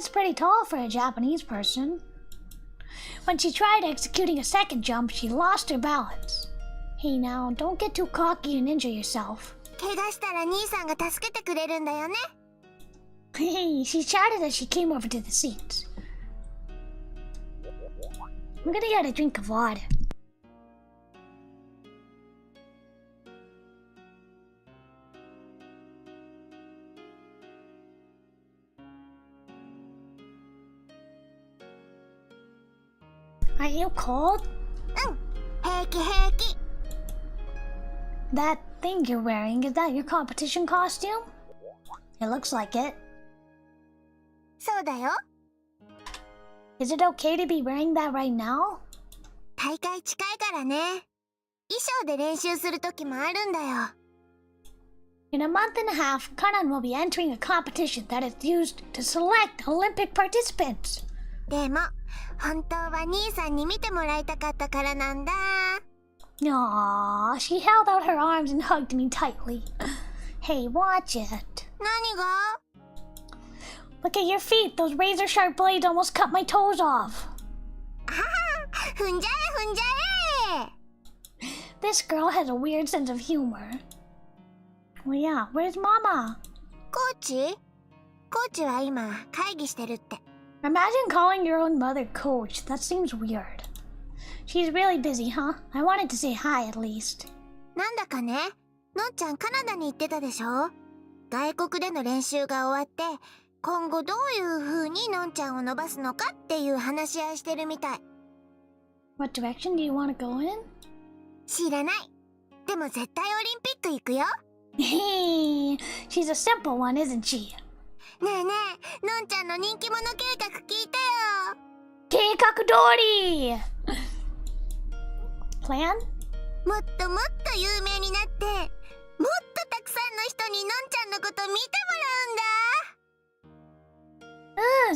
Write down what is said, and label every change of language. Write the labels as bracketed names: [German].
[English] That's pretty tall for a Japanese person. When she tried executing a second jump, she lost her balance. Hey now, don't get too cocky and injure yourself. [Japanese] 怪我したら兄さんが助けてくれるんだよね。 [English] Hey, she shouted as she came over to the seats. I'm gonna get a drink of water. Are you cold? [Japanese] 平気平気。 [English] That thing you're wearing, is that your competition costume? It looks like it. [Japanese] そうだよ。 [English] Is it okay to be wearing that right now? [Japanese] 大会近いからね。衣装で練習する時もあるんだよ。 [English] In a month and a half, Kanan will be entering a competition that is used to select Olympic participants. [Japanese] でも本当は兄さんに見てもらいたかったからなんだ。 [English] Aww, she held out her arms and hugged me tightly. Hey, watch it. [Japanese] 何が？ [English] Look at your feet. Those razor sharp blades almost cut my toes off. [Japanese] 踏んじゃえ踏んじゃえ。 [English] This girl has a weird sense of humor. Well, yeah, where's Mama? [Japanese] コーチは今会議してるって。 [English] Imagine calling your own mother coach. That seems weird. She's really busy, huh? I wanted to say hi at least. [Japanese] なんだかね、のんちゃんカナダに行ってたでしょ。外国での練習が終わって、今後どういう風にのんちゃんを伸ばすのかっていう話し合いしてるみたい。 [English] What direction do you want to go in? [Japanese] 知らない。でも絶対オリンピック行くよ。 [English] Hey, she's a simple one, isn't she? [Japanese] ねえねえ、のんちゃんの人気者計画聞いてよ。計画通り! [English] Plan? [Japanese] もっともっと有名になって、もっとたくさんの人にのんちゃんのこと見てもらうんだ。